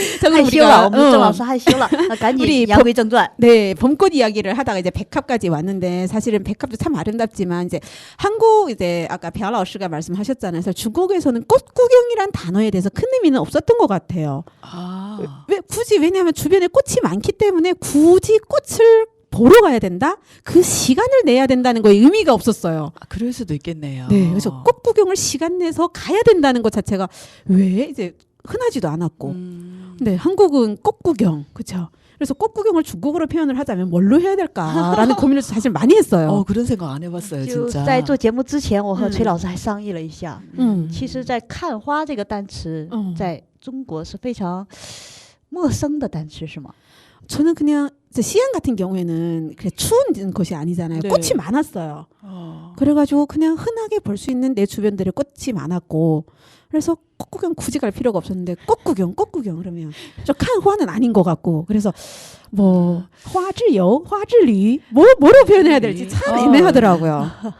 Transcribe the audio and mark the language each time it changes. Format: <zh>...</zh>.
<zh>害羞了，我们郑老师害羞了，那赶紧</zh> <ko>우리</ko> <zh>言归正传。</zh> <ko>네, 봄꽃 이야기를 하다가 이제 백합까지 왔는데 사실은 백합도 참 아름답지만 이제 한국 이제 아까 벼老师가 말씀하셨잖아요. 그래서 중국에서는 꽃구경이란 단어에 대해서 큰 의미는 없었던 것 같아요. 아, 왜 굳이 왜냐하면 주변에 꽃이 많기 때문에 굳이 꽃을 보러 가야 된다? 그 시간을 내야 된다는 거에 의미가 없었어요. 그럴 수도 있겠네요. 네, 그래서 꽃 구경을 시간 내서 가야 된다는 것 자체가 왜 이제 흔하지도 않았고. 근데 한국은 꽃 구경, 그렇죠? 그래서 꽃 구경을 중국어로 표현을 하자면 뭘로 해야 될까라는 고민을 사실 많이 했어요. 그런 생각 안 해봤어요,</ko> <zh>就</zh> <ko>진짜.</ko> <zh>在做节目之前，我和崔老师还商议了一下。其 음. 实，在看花这个单词， 在中国是非常陌生的单词，是吗？</zh> <ko>저는 그냥 이제 시안 같은 경우에는 그래 추운 곳이 아니잖아요. 네. 꽃이 많았어요. 그래가지고 그냥 흔하게 볼 수 있는 내 주변들에 꽃이 많았고 그래서 꽃 구경 굳이 갈 필요가 없었는데 꽃 구경 그러면 저 칸화는 아닌 것 같고 그래서 뭐 화질요, 화질리 뭐로 표현해야 될지 참 애매하더라고요.</ko>